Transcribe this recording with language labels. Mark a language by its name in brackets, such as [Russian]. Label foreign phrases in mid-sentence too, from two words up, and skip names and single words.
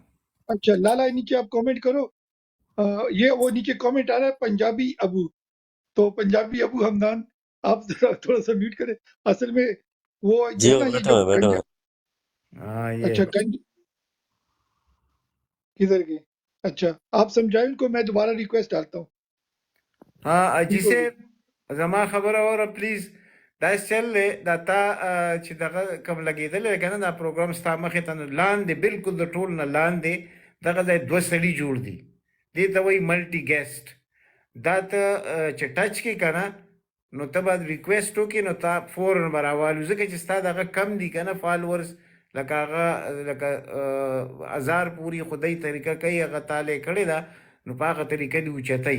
[Urdu] اچھا لالا نیچے آپ کامنٹ کرو. یہ وہ نیچے کامنٹ آ رہا ہے پنجابی ابو، تو پنجابی ابو حمدان آپ ذرا تھوڑا سا میوٹ کریں. اصل میں وہ جو جی ہے وہ نا، یہ بیٹھا جو ہوا ہے، بیٹھا ہوا گنجا، ہے. ہاں یہ اچھا کدھر گئے؟ اچھا آپ سمجھائیں ان کو، میں دوبارہ ریکویسٹ ڈالتا ہوں. ہاں ٹھیک ہو جسے گیا؟ [Pashto] زما خبره اوره پلیز. دا چل دی دا تا چې دغه کوم لګېدلی دی که نه، دا پروګرام ستا مخې ته نو لاندې بالکل د ټول نه لاندې دغه ځای دوه سړي جوړ دي، دې ته وایي [English] multi guest. [Pashto] دا ته چې ټچ کې که نه، نو ته به ریکویسټ وکړې، نو تا فوراً به راوالو، ځکه چې ستا دغه کم دي که نه فالورز، لکه هغه لکه 1000 پورې خدای طریقه کوي، هغه تاله یې کړې ده، نو په هغه طریقه دې اوچتوي.